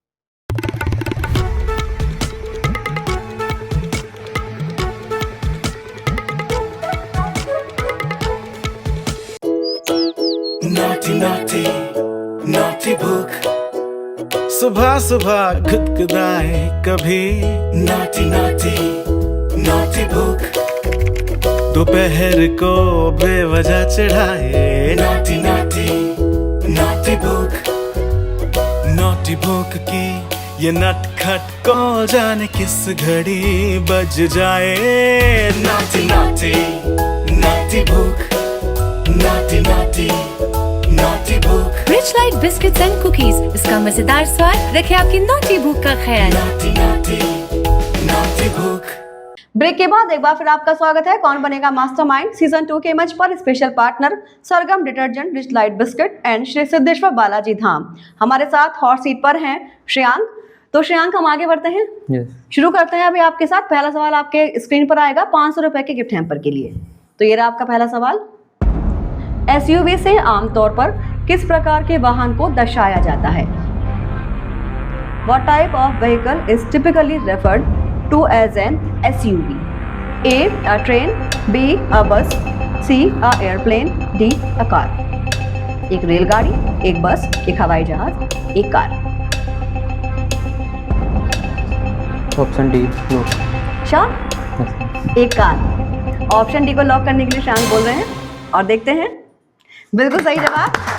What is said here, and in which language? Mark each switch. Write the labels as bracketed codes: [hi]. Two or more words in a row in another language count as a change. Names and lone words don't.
[en] naughty naughty naughty [hi] भूख सुबह सुबह गुदगुदाए कभी [en] naughty naughty naughty [hi] भूख दोपहर को बेवजह चढ़ाए [en] naughty naughty naughty [hi] भूख की ये नटखट को जाने किस घड़ी बज जाए [en] naughty naughty naughty [hi] भूख [en] naughty naughty naughty [hi] भूख। रिच लाइट [en] biscuits and cookies, [hi] इसका मजेदार स्वाद रखे आपकी नॉटी भूख का ख्याल। [en] naughty naughty naughty भूख। [hi] ब्रेक के बाद एक बार फिर आपका स्वागत है कौन बनेगा मास्टरमाइंड सीजन 2 के मंच पर। [en] special partner [hi] सरगम डिटर्जेंट, रिच लाइट बिस्किट एंड श्री सिद्धेश्वर बालाजी धाम। हमारे साथ [en] hot seat [hi] पर हैं श्रेयांक। तो श्रेयांक, हम आगे बढ़ते हैं। शुरू करते हैं अभी आपके साथ। पहला सवाल आपके स्क्रीन पर आएगा 500 रुपए के [en] gift hamper [hi] के लिए। तो ये रहा आपका पहला सवाल। एसयूवी से आमतौर पर किस प्रकार के वाहन को दर्शाया जाता है? [en] What type of vehicle is typically referred to as an SUV? A. A train, B. A bus, C. A airplane, D. A car. [hi] एक रेलगाड़ी, एक बस, एक हवाई जहाज, एक कार। [en] option D. [hi] श्योर? एक कार। [en] option D [hi] को लॉक करने के लिए श्रेयांक बोल रहे हैं और देखते हैं। बिल्कुल सही जवाब।